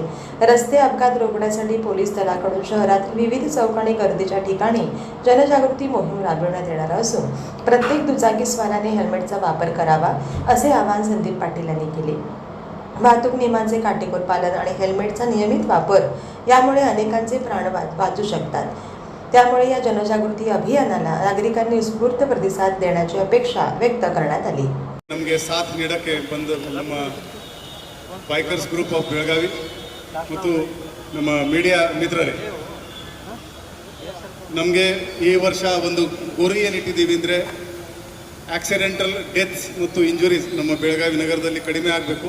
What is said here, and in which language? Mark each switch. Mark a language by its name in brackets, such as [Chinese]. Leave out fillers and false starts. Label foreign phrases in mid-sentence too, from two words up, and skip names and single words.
[Marathi] रस्ते अपघात रोखण्यासाठी पोलीस दलाकडून शहरातील विविध चौक आणि गर्दीच्या ठिकाणी जनजागृती मोहीम राबविण्यात येणार असून प्रत्येक दुचाकीस्वाराने हेल्मेटचा वापर करावा असे आवाहन संदीप पाटील यांनी केले. वाहतूक नियमांचे काटेकोर पालन आणि हेल्मेटचा नियमित वापर यामुळे अनेकांचे प्राण वाचू शकतात. त्यामुळे या जनजागृती अभियानाला नागरिकांनी उत्स्फूर्त प्रतिसाद देण्याची अपेक्षा व्यक्त करण्यात आली. [Kannada] ನಮಗೆ ಸಾಥ್ ನೀಡಕ್ಕೆ ಬಂದ ನಮ್ಮ ಬೈಕರ್ಸ್ ಗ್ರೂಪ್ ಆಫ್ ಬೆಳಗಾವಿ ಮತ್ತು ನಮ್ಮ ಮೀಡಿಯಾ ಮಿತ್ರರೇ, ನಮಗೆ ಈ ವರ್ಷ ಒಂದು ಗುರಿ ಏನಿಟ್ಟಿದ್ದೀವಿ ಅಂದರೆ [English] accidental deaths [Kannada] ಮತ್ತು ಇಂಜುರೀಸ್ ನಮ್ಮ ಬೆಳಗಾವಿ ನಗರದಲ್ಲಿ ಕಡಿಮೆ ಆಗಬೇಕು.